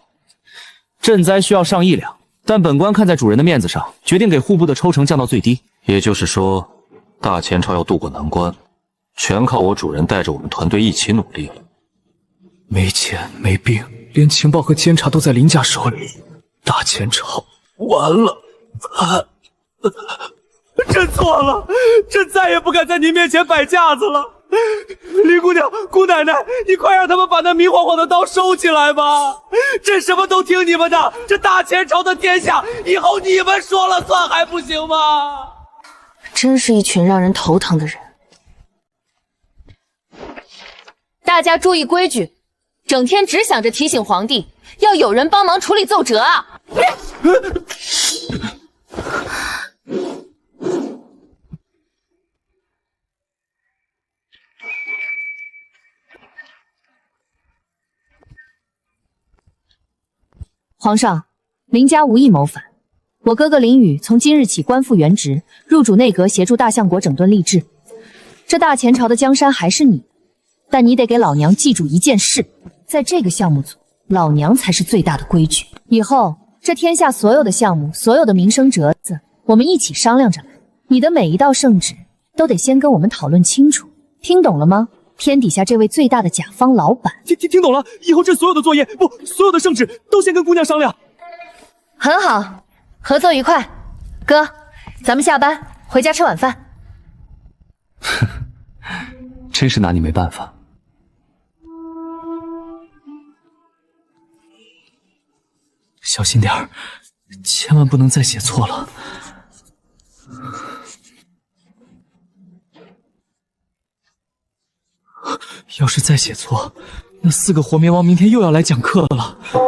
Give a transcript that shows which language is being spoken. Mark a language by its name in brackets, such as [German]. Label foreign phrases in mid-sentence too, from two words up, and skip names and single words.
[Chinese] 賑災需要上億兩，但本官看在主人的面子上，決定給戶部的抽成降到最低。也就是說，大前朝要渡過難關，全靠我主人帶着我們團隊一起努力了。沒錢沒兵，連情報和監察都在林家手裡，大前朝完了。朕錯了，朕再也不敢在您面前擺架子了。林姑娘、姑奶奶，你快讓他們把那明晃晃的刀收起來吧！朕什麼都聽你們的，這大前朝的天下，以後你們說了算還不行嗎？真是一群讓人頭疼的人。大家注意規矩，整天只想着提醒皇帝，要有人幫忙處理奏折啊！皇上，林家無意謀反。我哥哥林宇從今日起官復原職，入主內閣，協助大相國整頓吏治。這大前朝的江山還是你，但你得給老娘記住一件事，在這個項目組，老娘才是最大的規矩。以後這天下所有的項目，所有的民生折子，我們一起商量着來。你的每一道聖旨都得先跟我們討論清楚，聽懂了嗎？天底下這位最大的甲方老闆，聽懂了。以後這所有的作業，不，所有的聖旨都先跟姑娘商量。很好，合作愉快。哥，咱們下班回家吃晚飯。真是拿你沒辦法。小心點兒，千萬不能再寫錯了。要是再寫錯，那4個活綿王明天又要來講課了。